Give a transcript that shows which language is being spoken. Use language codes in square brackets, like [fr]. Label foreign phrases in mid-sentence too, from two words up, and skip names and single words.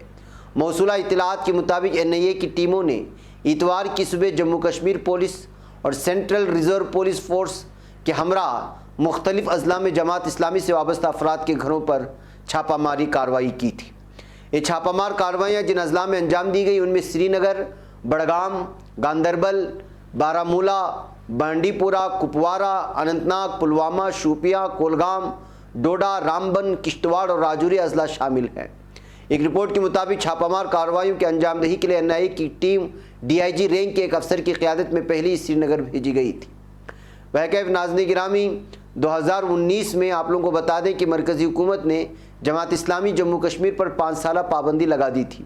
[ur] موصولہ اطلاعات کے مطابق NIA کی ٹیموں نے اتوار کی صبح جموں کشمیر پولیس اور سینٹرل ریزرو پولیس فورس کے ہمراہ مختلف اضلاع میں جماعت اسلامی سے وابستہ افراد کے گھروں پر چھاپہ ماری کارروائی کی تھی۔ یہ چھاپہ مار کارروائیاں جن اضلاع میں انجام دی گئی ان میں سری نگر، بڑگام، گاندربل، بارامولہ، بانڈی پورہ، کپوارہ، اننت ناگ، پلوامہ، شوپیاں، کولگام، ڈوڈا، رامبن، کشتواڑ اور راجوری اضلاع شامل ہیں۔ ایک رپورٹ کے مطابق چھاپہ مار کارروائیوں کے انجام دہی کے لیے NIA کی ٹیم DIG رینک کے ایک افسر کی قیادت میں پہلی سری نگر بھیجی گئی تھی۔ بہرکیف ناظرین گرامی، 2019 میں آپ لوگوں کو بتا دیں کہ مرکزی حکومت نے جماعت اسلامی جموں کشمیر پر 5 سالہ پابندی لگا دی تھی۔